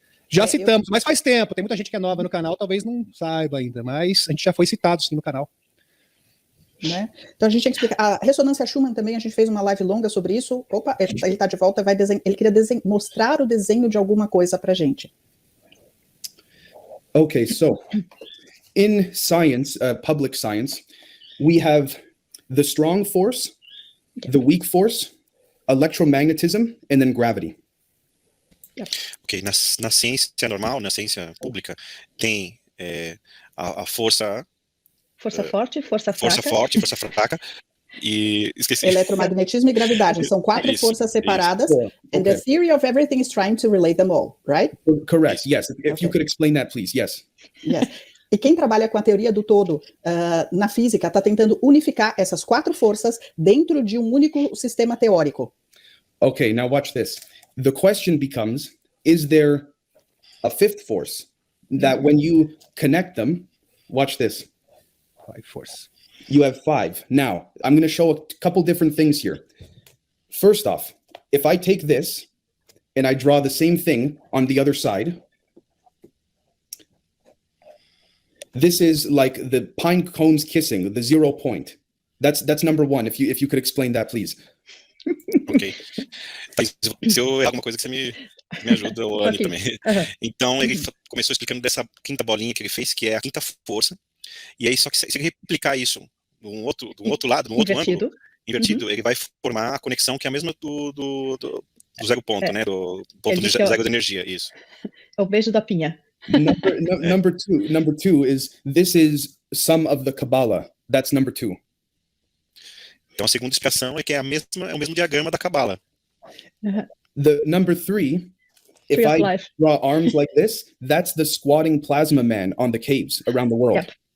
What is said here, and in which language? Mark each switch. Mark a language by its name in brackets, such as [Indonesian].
[Portuguese] Já citamos, mas faz tempo. Tem muita gente que é nova no canal, talvez não saiba ainda, mas a gente já foi citado, sim, no canal. Né? Então a gente tem que explicar. A ressonância Schumann também, a gente fez uma live longa sobre isso. Opa, ele está de volta, ele queria mostrar o desenho de alguma coisa pra gente. [English] Okay, so in science, public science, we have the strong force, the weak force, electromagnetism, and then gravity. [Portuguese] Ok, na ciência normal, na ciência pública, tem a força... Força forte, força fraca. Força forte, força fraca. E esqueci. Eletromagnetismo e gravidade. São quatro forças separadas. [English] And the theory of everything is trying to relate them all, right? Correct, yes. If you could explain that, please, yes. Yes. [Portuguese] E quem trabalha com a teoria do todo na física está tentando unificar essas quatro forças dentro de um único sistema teórico. [English] Okay, now watch this. The question becomes, is there a fifth force that when you connect them, watch this. Five force. You have five. Now, I'm going to show a couple different things here. First off, if I take this and I draw the same thing on the other side, this is like the pine cones kissing, the 0 point. That's number one. If you could explain that, please. Ok. [Portuguese] Se eu errar alguma coisa que você me ajuda, o Anny também. Então, ele começou explicando dessa quinta bolinha que ele fez, que é a quinta força. E aí, só que se ele replicar isso num outro lado, num outro ângulo, invertido, ele vai formar a conexão que é a mesma do zero ponto, né? Do ponto de zero de energia, isso. É o beijo da pinha. [English] Number two is, this is some of the Kabbalah. That's number two. [Portuguese] Então, a segunda explicação é que é o mesmo diagrama da Kabbalah. [English] The number three, if I draw arms like this, that's the squatting plasma man on the caves around the world.